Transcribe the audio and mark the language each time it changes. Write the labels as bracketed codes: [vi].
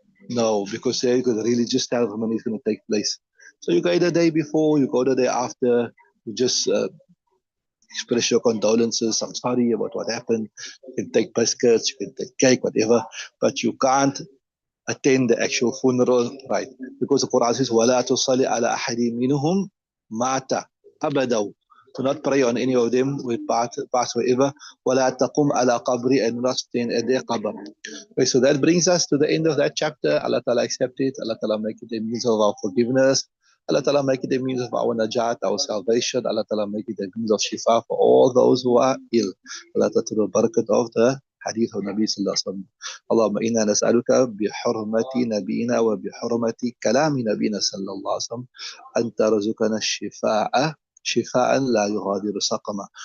[en] No, because the religious ceremony is going to take place. So you go the day before, you go the day after, you just express your condolences. I'm sorry about what happened. You can take biscuits, you can take cake, whatever, but you can't attend the actual funeral, right? Because the Quran says, [ar] وَلَا تُصَلِّ عَلَى أَحَدٍ مِّنْهُمْ مَاتَ أَبَدًا. [en] Do not pray on any of them with pass wherever. [ar] وَلَا تَقُمْ عَلَى قَبْرِ, [en] and not stand at their qabr. Okay, so that brings us to the end of that chapter. Allah Ta'ala accept it. Allah Ta'ala make it a means of our forgiveness. Allah Ta'ala make it a means of our najat, our salvation. Allah Ta'ala make it a means of shifa for all those who are ill. Allah Ta'ala to the barakat of the hadith of Nabi Sallallahu Alaihi Wasallam. [ar] اللهم إنا نسألك بحرمة نبينا وبحرمة كلام نبينا صلى الله عليه وسلم أن ترزقنا الشفاء شفاء لا يغادر سقما.